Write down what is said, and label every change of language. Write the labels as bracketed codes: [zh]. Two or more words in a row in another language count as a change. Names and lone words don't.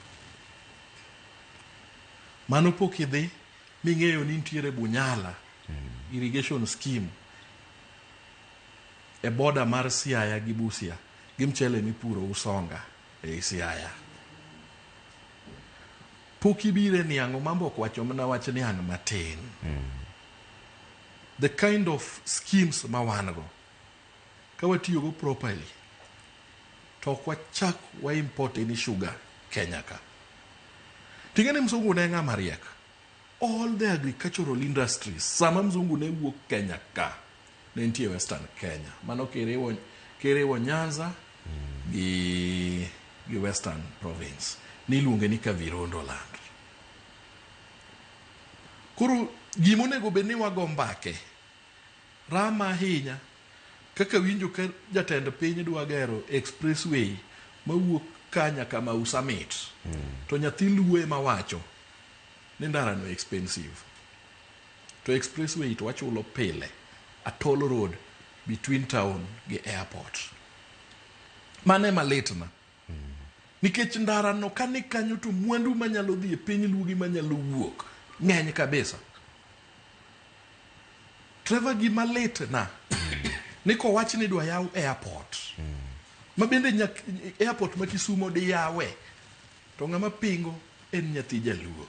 [luo] Mano pok idhi ming'eyo ni nitiere Bunyala irrigation scheme e border mar Siaya gi Busia gi mchele mipuro Usonga e Siaya. Pok ibire ni ang'o Omamba ok wacho mana wach ni an matin. [en] The kind of schemes [luo] ma wan go ka watiyo go properly to kwachak wa [en] import any sugar [luo] Kenya ka. Tingene mzungu ne ng'ama riek. [en] All the agricultural industries [luo] sama mzungu ne wuok Kenya ka ne nitie Western Kenya. Mano kerewo Nyanza gi Western Province. Niluonge ni Kavirondo land. Koro gimonego bedni wago mbake rama ahinya kaka winjo ka jatend piny dwa gero expressway mawuok Kanya kama Usamit. To nyathi Luo ma wacho ni ndara no expensive. [en] To expressway [luo] to wachulo pile [en] a toll road between town gi airport. [luo] Mane maletna. nikech ndara no kani kanyo to mwandu manyalo dhi e piny lugi manyalo wuok ng'eny kabisa. Trevor gima lit na ni kowach ni dwa yaw airport mabende airport ma Kisumo di yawe to ng'ama pingo en nyathi jaluo.